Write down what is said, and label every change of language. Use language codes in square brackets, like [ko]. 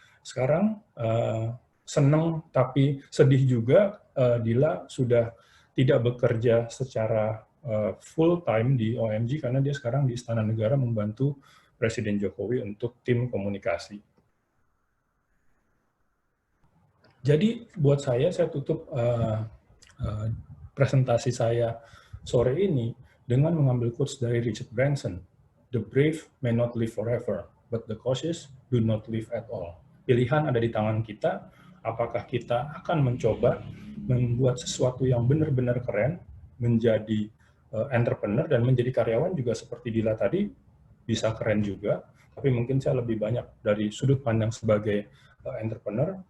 [id] Sekarang senang tapi sedih juga, Dila sudah tidak bekerja secara full time di OMG karena dia sekarang di Istana Negara membantu Presiden Jokowi untuk tim komunikasi. Jadi buat saya tutup presentasi saya sore ini dengan mengambil quotes dari Richard Branson. [en] The brave may not live forever, but the cautious do not live at all. [id] Pilihan ada di tangan kita, apakah kita akan mencoba membuat sesuatu yang benar-benar keren, menjadi entrepreneur dan menjadi karyawan juga seperti Dila tadi, bisa keren juga, tapi mungkin saya lebih banyak dari sudut pandang sebagai entrepreneur.